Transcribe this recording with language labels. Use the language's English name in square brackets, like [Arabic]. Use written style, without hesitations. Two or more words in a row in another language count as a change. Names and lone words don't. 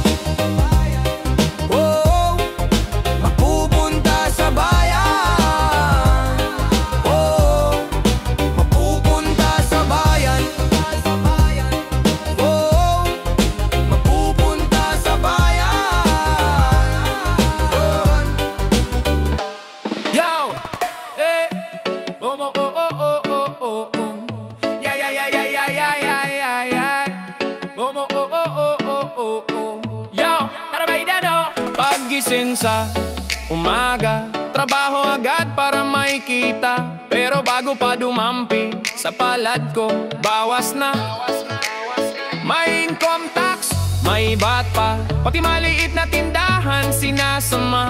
[Filipino] Oh, mapupunta sa bayan. Oh, mapupunta sa bayan. Oh, mapupunta sa bayan. Yo! Eh! Oh, oh, oh, oh, oh, oh, oh, oh. Yeah, yeah, yeah, yeah, yeah, yeah, yeah, yeah, yeah. Oh, oh, oh, oh, oh, oh, oh, oh. Yo! Tara ba idano? Paggising sa umaga, trabaho agad para makita. Pero bago pa dumampi sa palad ko, bawas na. May [English] income tax, [Filipino] may bat pa, pati maliit na tindahan sinasama.